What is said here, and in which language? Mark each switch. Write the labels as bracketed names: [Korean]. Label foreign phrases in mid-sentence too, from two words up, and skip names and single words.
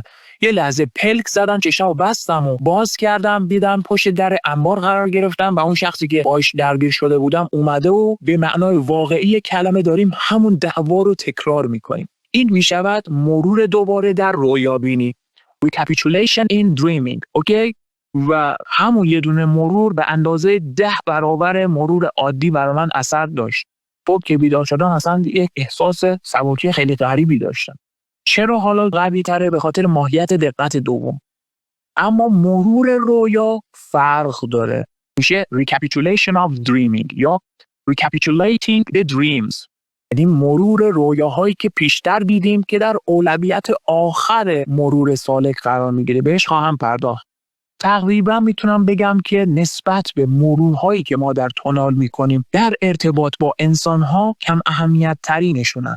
[Persian] یه لحظه پلک زدم، چشمو بستم و باز کردم، دیدم پشت در انبار قرار گرفتم و اون شخصی که باهاش درگیر شده بودم اومده و به معنای واقعی کلمه داریم همون دعوا رو تکرار میکنیم. این میشود مرور دوباره در رویابینی، [English] recapitulation in dreaming. [Persian] اوکی؟ و همون یه دونه مرور به اندازه 10 برابر مرور عادی برای من اثر داشت. صبح که بیدار شدم اصلا یک احساس سبکی خیلی غریبی داشتم. چرا حالا قوی تره؟ به خاطر ماهیت دقت دوم. اما مرور رویا فرق داره، میشه [English] recapitulation of dreaming [Persian] یا [English] recapitulating the dreams، [Persian] یعنی مرور رویاهایی که پیشتر دیدیم که در اولویت آخر مرور سالک قرار میگیره. بهش خواهم پرداخت. تقریبا میتونم بگم که نسبت به مرورهایی که ما در تونال میکنیم در ارتباط با انسانها کم اهمیت ترینشونن.